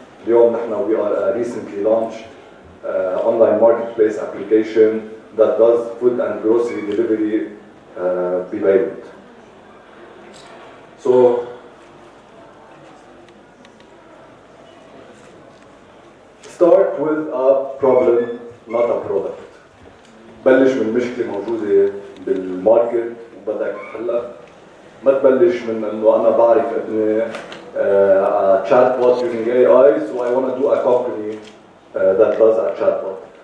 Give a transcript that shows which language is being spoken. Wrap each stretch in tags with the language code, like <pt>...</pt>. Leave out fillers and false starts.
<ar>اليوم نحن</ar> <en>we are a recently launched online marketplace application that does food and grocery delivery Beirut. So start with a problem, not a product.</en> <ar>بلش من مشكله موجوده بالماركت وبدك تحلها. ما تبلش من انه انا بعرف ابني</ar> <en>chatbot using AI, so I want to do a company that does a chatbot.</en>